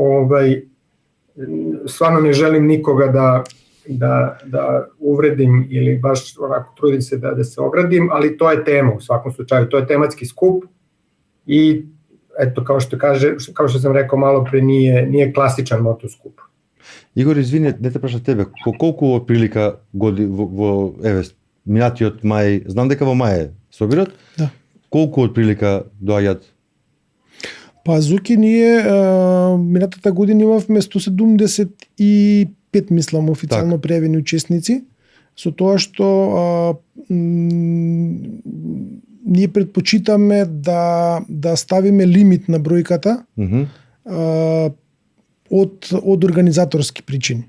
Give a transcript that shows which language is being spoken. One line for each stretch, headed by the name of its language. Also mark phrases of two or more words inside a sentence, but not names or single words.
Serbian: stvarno ne želim nikoga da uvredim ili baš onako trudim se da se ogradim, ali to je tema u svakom slučaju, to je tematski skup i eto kao što sam rekao malo pre nije klasičan motoskup.
Macedonian: Игор, извини, не те праша тебе, колку отприлика минатиот мај, знам дека во мај собират? Да. Колку отприлика доаѓаат? Па Зуки ние минатата година имавме 175, мислам, официјално пријавени учесници, со тоа што ние предпочитаме да ставиме лимит на бројката од организаторски причини.